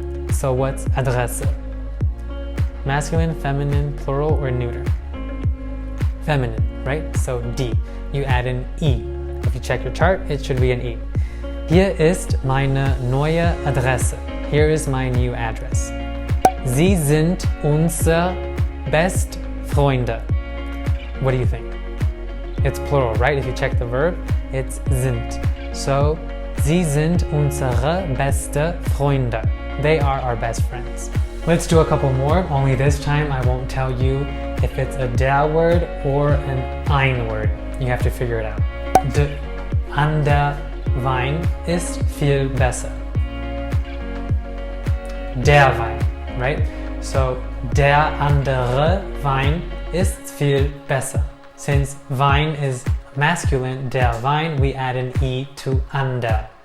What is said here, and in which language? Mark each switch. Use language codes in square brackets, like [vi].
[en] So what's Adresse? Masculine, feminine, plural, or neuter? Feminine, right? So die. You add an E. If you check your chart, it should be an E. [de] Hier ist meine neue Adresse. [en] Here is my new address. [de] Sie sind unsere best Freunde. [en] What do you think? It's plural, right? If you check the verb, it's sind. [de] So, sie sind unsere beste Freunde. [en] They are our best friends. Let's do a couple more, only this time I won't tell you if it's a der word or an ein word. You have to figure it out. [de] Der Wein ist viel besser. Der Wein, right? So, der andere Wein ist viel besser. [en] Since Wein is masculine, der Wein, we add an E to ander.